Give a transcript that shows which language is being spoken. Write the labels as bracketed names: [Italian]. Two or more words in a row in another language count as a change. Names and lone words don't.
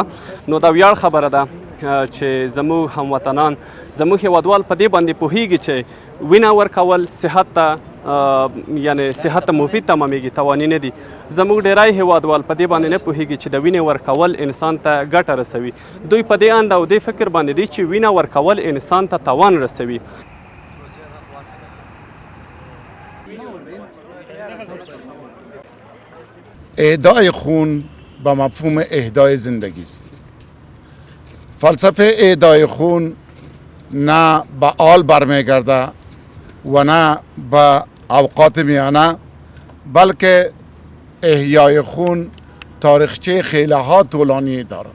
[Pashto] نو دا ویاړ خبره ده چې زموږ هموطنان زموږ هیوادوال په دې باندې پوهیږي چې وینه ورکول صحت ته یعنی صحت ته مفید تمامیږي، تاواني نه دي. زموږ ډیری هیوادوال په دې باندې نه پوهیږي چې د وینې ورکول انسان ته ګټه رسوي. دوی په دې اند او دې فکر باندې دي چې وینه ورکول انسان ته تاوان رسوي. [Persian] اهدای خون به مفهوم اهدای زندگی است. فلسفه اهدای خون نه به آل برمیگرده و نه به اوقات میانه، بلکه احیای خون تاریخچه خیلی ها طولانی دارد.